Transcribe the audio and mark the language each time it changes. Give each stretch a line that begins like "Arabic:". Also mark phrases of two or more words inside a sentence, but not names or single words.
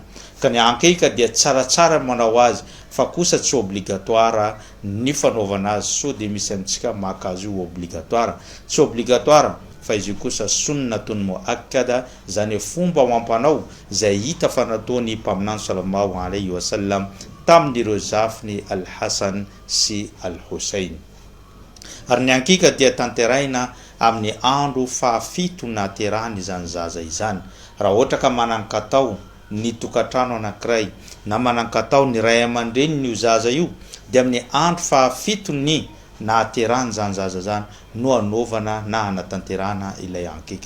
Malagasy: Ka ny aqiqa dia tsaratsara manao azy fa kosa tsy obligatoire ny fanaovana azy, so dia misy amintsika makazy io obligatoire, tsy obligatoire fa izy kosa
Arabic: sunnatun muakkada,
Malagasy: zany fomba mampanao zay hita fa nataony mpaminany
Arabic: sallallahu alaihi wasallam
Malagasy: tamin'ireo zafiny Al-Hasan sy Al-Husain. Ary ny aqiqa dia tanteraina amin'ny andro fahafito naterahany izany zaza izany. Raha ohatra ka manankatao ny tokatrano anankiray na manankatao ny ray aman-dreny io zaza io dia amin'ny andro fahafito ny naterahany zany zaza zany no anaovana na anatanterana ilay aqiqa.